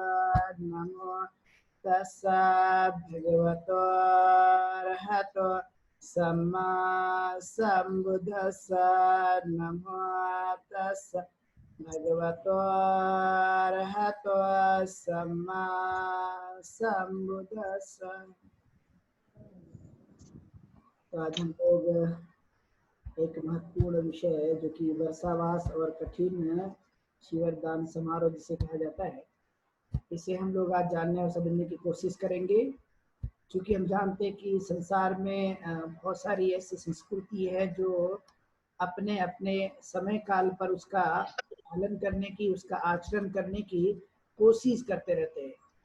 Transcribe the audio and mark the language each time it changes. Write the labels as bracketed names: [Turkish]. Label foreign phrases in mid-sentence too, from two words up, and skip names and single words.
[Pali] नमो तस्सा भगवतो अरहतो सम्मा सम्बुद्दस्सा। नमो तस्सा भगवतो अरहतो सम्मा सम्बुद्दस्सा। [Hindi] तो आज हम लोग एक महत्वपूर्ण विषय है जो कि वर्षावास और कठिन शिवरदान समारोह जिसे कहा जाता है, इसे हम लोग आज जानने और समझने की कोशिश करेंगे। क्योंकि हम जानते हैं कि संसार में बहुत सारी ऐसी संस्कृति है जो अपने अपने समय काल पर उसका पालन करने की, उसका आचरण करने की कोशिश करते रहते हैं।